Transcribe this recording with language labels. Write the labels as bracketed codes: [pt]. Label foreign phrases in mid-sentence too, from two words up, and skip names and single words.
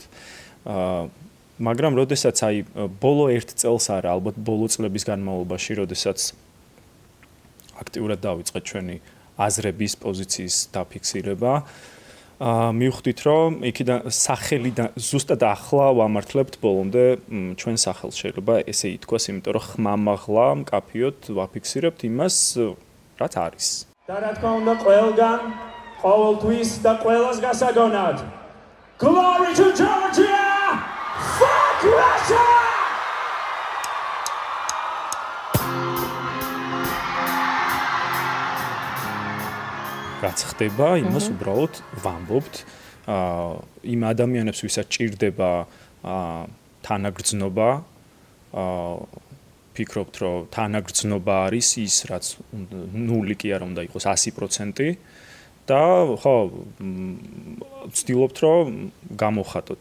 [ka] მაგრამ როდესაც აი ბოლო 1 წელს არა, ალბათ ბოლო წლების განმავლობაში, როდესაც აქტიურად დავიწყეთ ჩვენი აზრების პოზიციის დაფიქსირება, მივხვდით რომ იქიდან სახელიდან ზუსტად ახლა ვამართლებთ ბოლომდე ჩვენ სახელს შეიძლება ესე ითქვას, იმიტომ რომ ხმამაღლა მკაფიოდ ვაფიქსირებთ იმას, რაც არის. და რა თქმა უნდა ყველგან, ყოველთვის და ყველას გასაგონად. [en] Glory to Georgia! Fuck Russia! [ka] რაც ხდება, იმას უბრალოდ ვამბობთ. იმ ადამიანებს, ვისაც ჭირდება თანაგრძნობა, ფიქრობთ, რომ თანაგრძნობა არის ის, რაც ნული კი არ უნდა იყოს 100% და ხო, ვცდილობთ, რომ გამოვხატოთ.